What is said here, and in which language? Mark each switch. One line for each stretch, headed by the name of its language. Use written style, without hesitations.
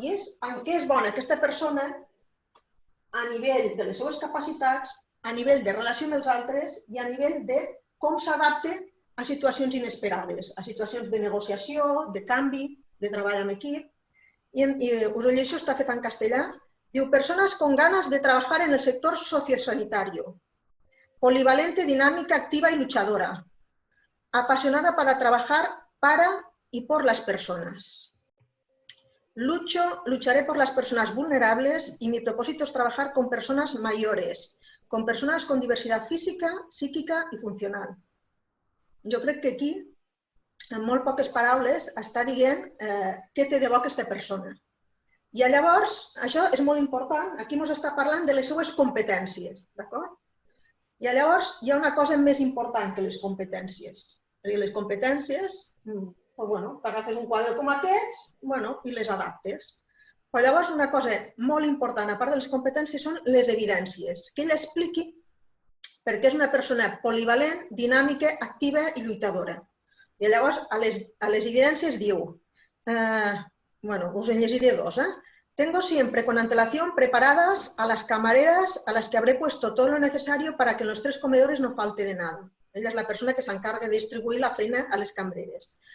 Catalan: I és en què és bona aquesta persona a nivell de les seves capacitats, a nivell de relació amb els altres i a nivell de com s'adapta a situacions inesperades, a situacions de negociació, de canvi, de treball en equip. I us ho llegeixo, està fet en castellà.
Spanish: Diu, personas con ganas de trabajar en el sector sociosanitario. Polivalente, dinámica, activa y luchadora. Apasionada para trabajar para y por las personas. Lucharé por las personas vulnerables y mi propósito es trabajar con personas mayores, con personas con diversidad física, psíquica y funcional.
Catalan: Jo crec que aquí, en molt poques paraules, està dient què té de bo aquesta persona. I llavors, això és molt important, aquí ens està parlant de les seues competències, d'acord? I llavors hi ha una cosa més important que les competències. Les competències, t'agafes un quadre com aquests i les adaptes. Però llavors una cosa molt important, a part de les competències, són les evidències. Que ella expliqui perquè és una persona polivalent, dinàmica, activa i lluitadora. I llavors a les evidències diu, us en llegiré dos,
Spanish: tengo siempre con antelación preparadas a las camareras a las que habré puesto todo lo necesario para que en los 3 comedores no falte de nada. Ella es la persona que se encarga de distribuir
Catalan: la feina a les cambreres.